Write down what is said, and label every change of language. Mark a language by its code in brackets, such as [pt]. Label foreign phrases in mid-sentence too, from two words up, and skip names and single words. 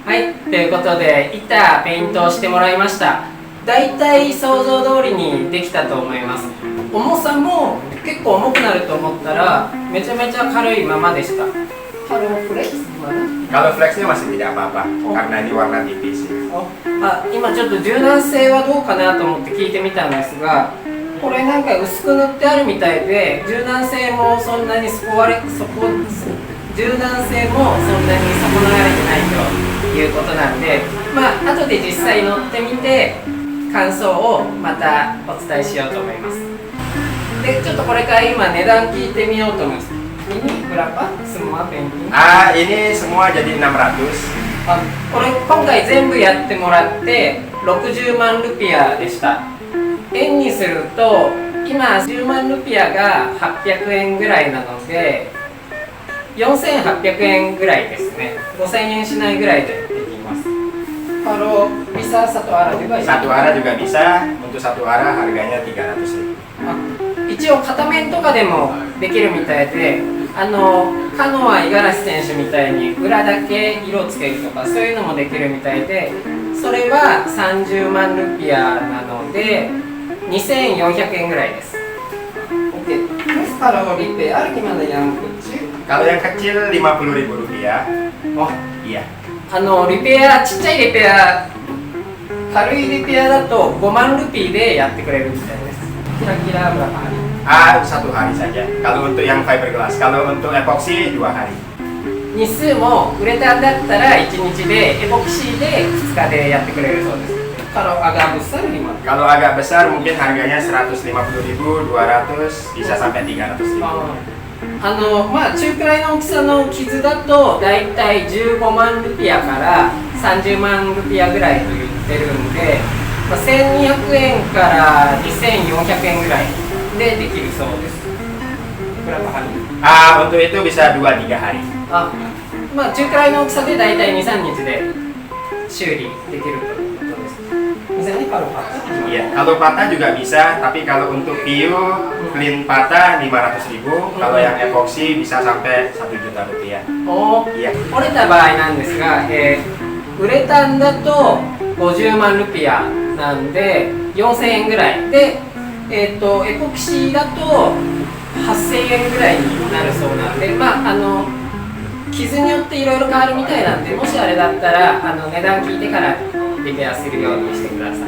[ja] はいということで板ペイントをしてもらいました。だいたい想像通りにできたと思います。重さも結構重くなると思ったらめちゃめちゃ軽いままでした。 [id] ハローフレックス gimana? Kalau flexnya masih tidak apa-apa, Oh. karena ini warna tipis. [ja] 今ちょっと柔軟性はどうかなと思って聞いてみたんですが、これなんか薄く塗ってあるみたいで柔軟性もそんなに柔軟性もそんなに損なわれてないということなんで、後で実際乗ってみて感想をまたお伝えしようと思います。でちょっとこれから今値段聞いてみようと思います。 [id] Ini berapa semua painting? Ini semua jadi 600. [ja] これ今回全部やってもらって60万ルピアでした。円にすると今10万ルピアが800円ぐらいなので4800円ぐらいですね。5000円しないぐらいでできます。 [id] Kalau bisa satu arah juga ya? Satu arah juga bisa, untuk satu arah harganya 300.000. [ja] 一応片面とかでもできるみたいで、カノア五十嵐選手みたいに裏だけ色をつけるとかそういうのもできるみたいで、それは30万ルピアなので2400円ぐらいです。 [id] Oke, terus kalau repair gimana yang kecil? Kalau yang kecil 50.000 rupiah. Oh, iya. [ja] リペア、ちっちゃいリペア、軽いリペアだと5万ルピーでやってくれるみたいです。 [id] Kira-kira berapa hari? Satu hari saja. Kalau untuk yang fiberglass, kalau untuk epoxy 2 hari. [ja] 日数もウレタンだったら1日で、エポキシーで2日でやってくれるそうです。 [id] Kalau agak besar gimana? Kalau agak besar mungkin harganya 150.000, 200, bisa sampai 300.000. [ja] 中くらいの大きさの傷だとだいたい15万ルピアから30万ルピアぐらいと言ってるんで、1200円から2400円ぐらいでできるそうです。 [id] Berapa hari? Untuk itu bisa 2-3 hari. [ja] 中くらいの大きさでだいたい 2-3 日で修理できるということです。 [id] Misalnya kalau patah? Iya, kalau patah juga bisa, tapi kalau untuk PU clean patah 500.000, kalau yang epoxy bisa sampai 1 juta rupiah. Oh, [ja] いや折れた場合なんですが、ウレタンだと50万ルピアなんで4000円ぐらいで、エポキシーだと8000円ぐらいになるそうなんで、傷によっていろいろ変わるみたいなんで、もしあれだったら値段聞いてからリペアするようにしてください。